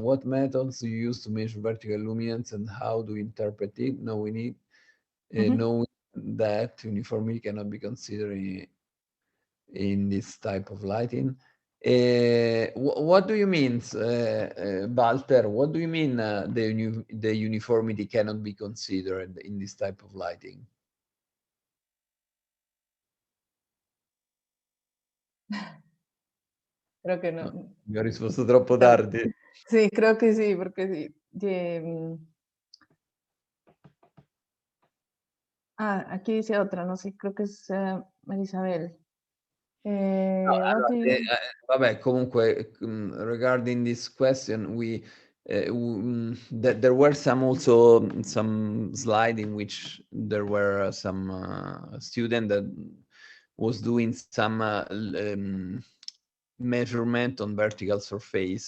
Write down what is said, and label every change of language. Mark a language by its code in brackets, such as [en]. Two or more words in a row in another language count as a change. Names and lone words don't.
[en] What methods do you use to measure vertical luminance, and how do you interpret it, knowing that uniformity cannot be considered in this type of lighting? What do you mean, Walter? What do you mean the uniformity cannot be considered in this type of lighting? [es] Creo que no. [it] Mi ho risposto troppo tardi. [es] Sí, creo que sí, porque sí. Aquí dice otra, no sé, creo que es Marisabel. [it] Vabbè, comunque, [en] regarding this question, there were some slide in which there were some student that was doing some measurement on vertical surface.